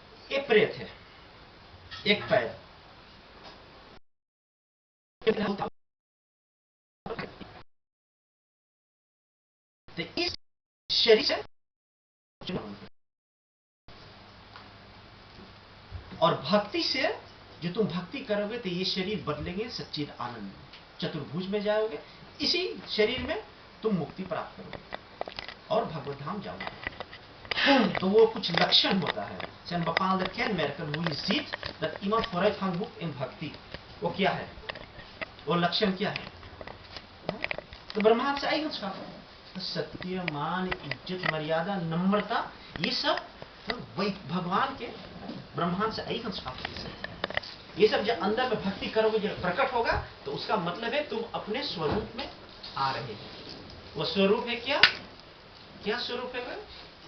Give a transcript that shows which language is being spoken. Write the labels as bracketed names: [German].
[Hindi] एक प्रेत है, एक पैर, तो इस शरीर से और भक्ति से जो तुम भक्ति करोगे तो ये शरीर बदलेंगे सच्चिद आनंद, चतुर्भुज में जाओगे। इसी शरीर में तुम मुक्ति प्राप्त करोगे और भगवत धाम जाओगे। तो वो कुछ लक्षण होता है। [Dutch] Zijn bepaalde kenmerken hoe je ziet dat iemand vooruitgang boekt in भक्ति। [Hindi] वो क्या है? वो लक्षण क्या है? तो ब्रह्मांड से eigenschappen, सत्य, मान, इज्जत, मर्यादा, नम्रता, ये सब तो वही भगवान के ब्रह्मांड से eigenschappen है। ये सब जब अंदर में भक्ति करोगे, जब प्रकट होगा, तो उसका मतलब है तुम अपने स्वरूप में आ रहे हो। वो स्वरूप है क्या? क्या स्वरूप है?